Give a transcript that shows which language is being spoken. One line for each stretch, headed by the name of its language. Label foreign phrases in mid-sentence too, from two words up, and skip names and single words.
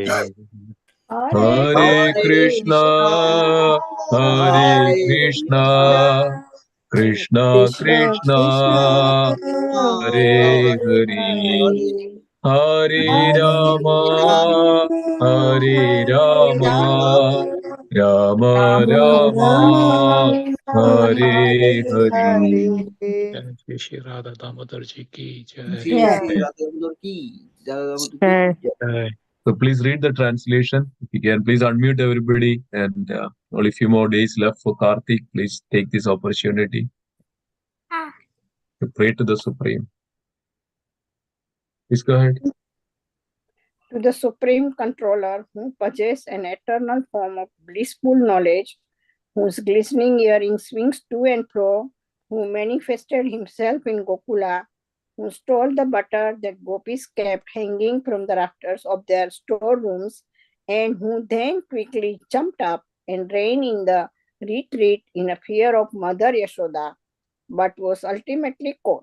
Sanskrit: हरे कृष्णा कृष्ण कृष्ण हरे हरे हरे राम राम राम हरे हरे
Hindi: जय श्री श्री राधा दामोदर जी की जय जय
English: So please read the translation. If you can, please unmute everybody. And only few more days left for Karthik. Please take this opportunity to pray to the Supreme. Please go ahead. To the Supreme Controller, who possesses an eternal form of blissful knowledge, whose glistening earring swings to and fro, who manifested himself in Gokula, who stole the butter that gopis kept hanging from the rafters of their storerooms, and who then quickly jumped up and ran in the retreat in a fear of Mother Yashoda, but was ultimately caught.